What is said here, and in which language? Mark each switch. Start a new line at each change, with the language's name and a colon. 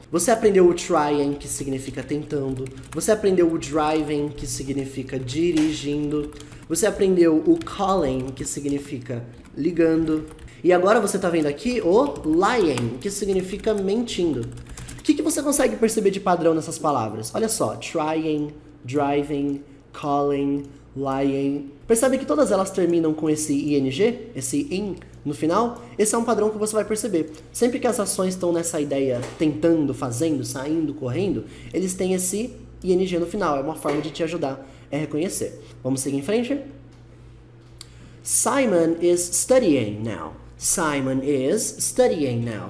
Portuguese: Você aprendeu o trying, que significa tentando. Você aprendeu o driving, que significa dirigindo. Você aprendeu o calling, que significa ligando. E agora você está vendo aqui o lying, que significa mentindo. O que você consegue perceber de padrão nessas palavras? Olha só, trying, driving, calling, lying. Percebe que todas elas terminam com esse ing, esse in no final? Esse é um padrão que você vai perceber. Sempre que as ações estão nessa ideia tentando, fazendo, saindo, correndo, eles têm esse ing no final. É uma forma de te ajudar a reconhecer. Vamos seguir em frente?
English: Simon is studying now. Simon is studying now.